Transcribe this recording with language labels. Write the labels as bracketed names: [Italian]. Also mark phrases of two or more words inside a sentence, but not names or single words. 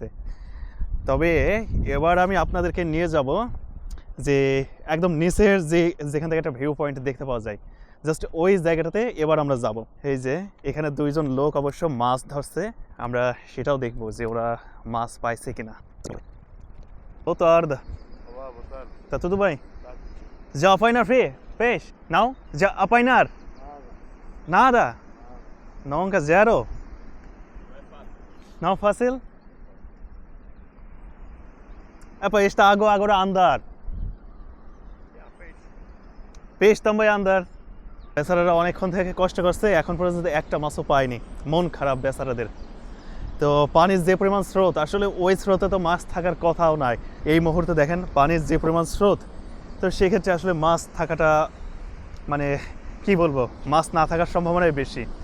[Bangla] তবে এবার আমি আপনাদেরকে নিয়ে যাব যে একদম নিচের যেখান থেকে একটা [English] view point [Bangla] দেখতে পাওয়া যায়। জাস্ট ওই জায়গাটাতে এবার আমরা যাব। এই যে এখানে দুইজন লোক অবশ্য মাছ ধরছে, আমরা সেটাও দেখবো যে ওরা মাছ পাইছে কিনা। [Portuguese] Boa tarde. Olá, boa tarde. Tá tudo bem? Tá. Já apanhar peixe? Não? Já apanhar? Nada. Nada? Nunca, zero? Não é fácil. Não fácil? Epa, esta água agora a andar. Yeah, peixe. Peixe também a andar. [Bangla] বেচারারা অনেকক্ষণ থেকে কষ্ট করছে, এখন পর্যন্ত একটা মাছও পায়নি। মন খারাপ বেচারাদের। তো পানির যে পরিমাণ স্রোত, আসলে ওই স্রোতে তো মাছ থাকার কথাও নাই। এই মুহূর্তে দেখেন পানির যে পরিমাণ স্রোত, তো সেক্ষেত্রে আসলে মাছ থাকাটা মানে কি বলবো, মাছ না থাকার সম্ভাবনাই বেশি।